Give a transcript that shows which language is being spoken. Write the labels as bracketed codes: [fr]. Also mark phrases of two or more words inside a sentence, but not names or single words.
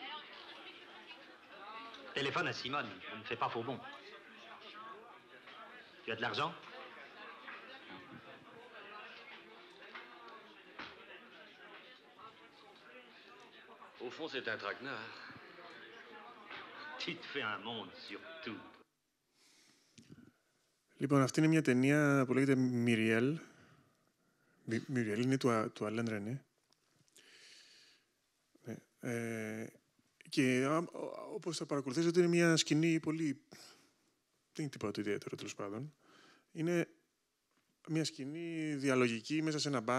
[fr] Téléphone à Simone. Je ne fais pas faux bon. Tu as de l'argent? Au fond, c'est un traquenard. Tu te fais un monde sur tout. [el] Λοιπόν, αυτή είναι μια ταινία που λέγεται Μιριέλ. Μιριέλ είναι του Αλέν Ρενέ. Και όπως θα παρακολουθήσετε, είναι μια σκηνή πολύ... Δεν είναι τίποτα το ιδιαίτερο, τέλος πάντων. Είναι μια σκηνή διαλογική μέσα σε ένα μπαρ.